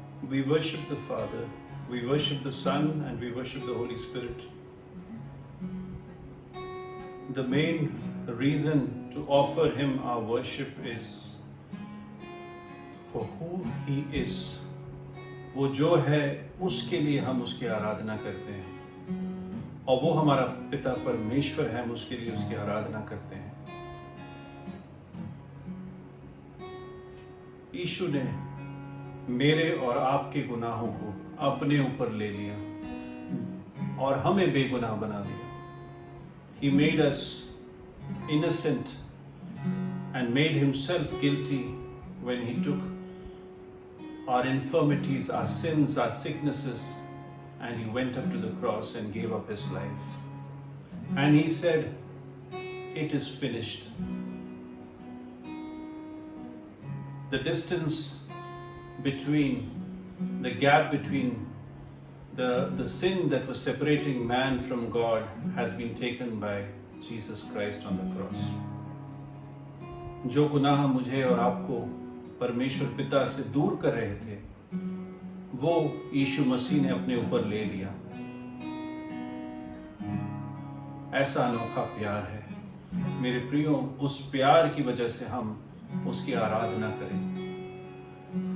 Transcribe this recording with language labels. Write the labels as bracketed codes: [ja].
[en] We worship the Father, we worship the Son, and we worship the Holy Spirit. The main reason to offer Him our worship is for who He is. [hi] वो जो है उसके लिए हम उसकी आराधना करते हैं, और वो हमारा पिता परमेश्वर है, हम उसके लिए उसकी आराधना करते हैं। यीशु ने मेरे और आपके गुनाहों को अपने ऊपर ले लिया और हमें बेगुनाह बना दिया। [en] He made us innocent and made Himself guilty when He took our infirmities, our sins, our sicknesses, and He went up to the cross and gave up His life. And He said, "It is finished." The distance between, the gap between the sin that was separating man from God has been taken by Jesus Christ on the cross. [hi] जो गुनाह मुझे और आपको परमेश्वर पिता से दूर कर रहे थे, वो यीशु मसीह ने अपने ऊपर ले लिया। ऐसा अनोखा प्यार है मेरे प्रियो। उस प्यार की वजह से हम उसकी आराधना करें।